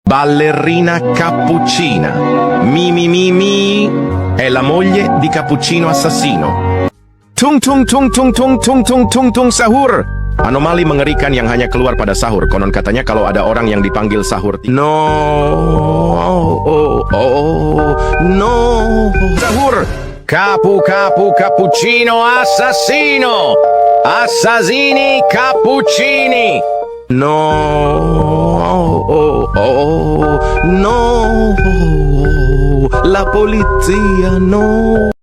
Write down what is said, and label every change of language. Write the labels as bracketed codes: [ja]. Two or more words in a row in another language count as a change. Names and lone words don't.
[it] Ballerina Cappuccina. Mi. È la moglie di Cappuccino assassino. [id] Tung tung tung tung tung tung tung tung tung sahur. Anomali mengerikan yang hanya keluar pada sahur. Konon katanya kalau ada orang yang dipanggil sahur. [it] No. No. Sahur. Cappuccino assassino. Assassini cappuccini. No. No. La polizia no.